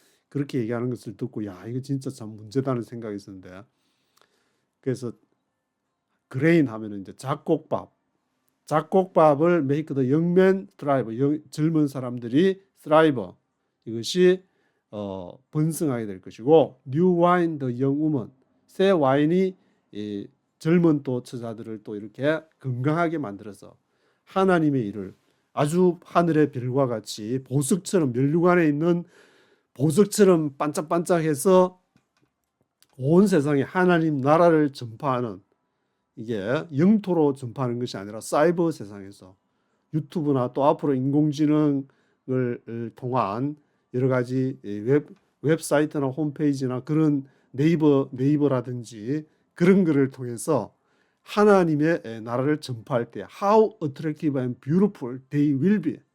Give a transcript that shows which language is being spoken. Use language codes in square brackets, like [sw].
[ko] 그렇게 얘기하는 것을 듣고 야 이거 진짜 참 문제다는 생각이 있었는데 그래서 그레인 하면은 이제 잡곡밥을 [en] make the young man thrive. [ko] 젊은 사람들이 thrive. 이것이 번성하게 될 것이고 [en] new wine the young woman. [ko] 새 와인이 젊은 또 처자들을 또 이렇게 건강하게 만들어서 하나님의 일을 아주 하늘의 별과 같이 보석처럼 멸룩 안에 있는 보석처럼 반짝반짝해서 온 세상에 하나님 나라를 전파하는 이게 영토로 전파하는 것이 아니라 사이버 세상에서 유튜브나 또 앞으로 인공지능을 통한 여러 가지 웹사이트나 홈페이지나 그런 네이버라든지 그런 거를 통해서 하나님의 나라를 전파할 때 [en] How attractive and beautiful they will be.